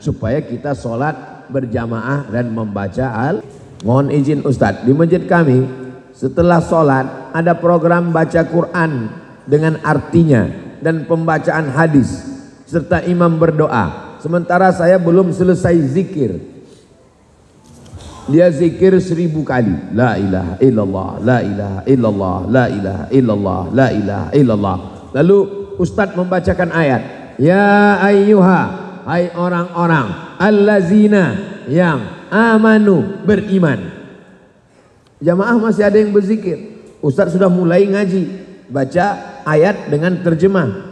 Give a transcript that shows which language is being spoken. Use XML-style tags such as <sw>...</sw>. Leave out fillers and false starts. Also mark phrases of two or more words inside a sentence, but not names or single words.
<id>Supaya kita sholat berjamaah dan membaca Mohon izin Ustadz, di masjid kami setelah sholat ada program baca Quran dengan artinya dan pembacaan hadis serta imam berdoa. Sementara saya belum selesai zikir. Dia zikir 1000 kali.</id> <ar>لا إله إلا الله، لا إله إلا الله، لا إله إلا الله، لا إله إلا الله.</ar> <id>Lalu Ustadz membacakan ayat.</id> <ar>يا أيها,</ar> <id>hai orang-orang allazina yang amanu, beriman. Jamaah masih ada yang berzikir. Ustadz sudah mulai ngaji, baca ayat dengan terjemah.</id>